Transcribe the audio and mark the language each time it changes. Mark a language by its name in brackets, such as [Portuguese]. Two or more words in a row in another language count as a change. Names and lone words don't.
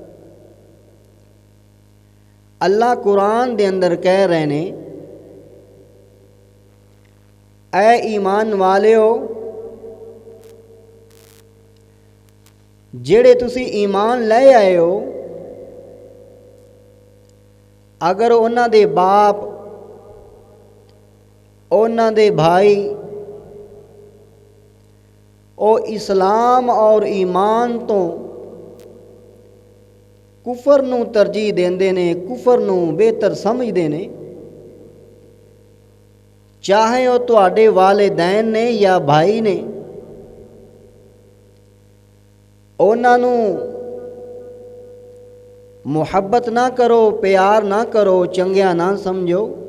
[Punjabi] ਅੱਲਾਹ ਕੁਰਾਨ ਦੇ ਅੰਦਰ ਕਹਿ ਰਹੇ ਨੇ, ਐ ਈਮਾਨ ਵਾਲਿਓ, ਜਿਹੜੇ ਤੁਸੀਂ ਈਮਾਨ ਲੈ ਆਏ ਹੋ, ਅਗਰ ਉਨ੍ਹਾਂ ਦੇ ਬਾਪ, ਉਨ੍ਹਾਂ ਦੇ ਭਾਈ, ਉਹ ਇਸਲਾਮ ਔਰ ਈਮਾਨ ਤੋਂ ਕੁਫਰ ਨੂੰ ਤਰਜੀਹ ਦਿੰਦੇ ਨੇ, ਕੁਫਰ ਨੂੰ ਬਿਹਤਰ ਸਮਝਦੇ ਨੇ। ਚਾਹੇ ਉਹ ਤੁਹਾਡੇ ਵਾਲਿदैन ਨੇ ਜਾਂ ਭਾਈ ਨੇ, ਉਹਨਾਂ ਨੂੰ ਮੁਹੱਬਤ ਨਾ ਕਰੋ, ਪਿਆਰ ਨਾ ਕਰੋ, ਚੰਗਿਆ ਨਾ ਸਮਝੋ।